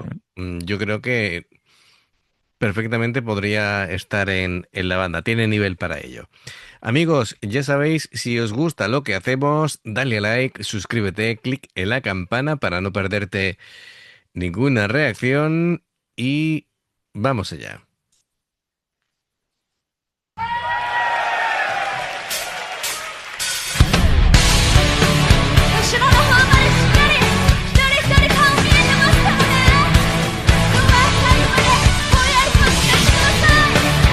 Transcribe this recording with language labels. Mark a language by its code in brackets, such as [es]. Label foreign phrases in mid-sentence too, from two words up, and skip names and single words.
[es] bueno, yo creo que perfectamente podría estar en la banda, tiene nivel para ello. Amigos, ya sabéis, si os gusta lo que hacemos, dale a like, suscríbete, clic en la campana para no perderte ninguna reacción y vamos allá. [ja] 後ろの方までしっかり一人一人顔見えてますからね。今日は最後までぼんやりと聞かせてください。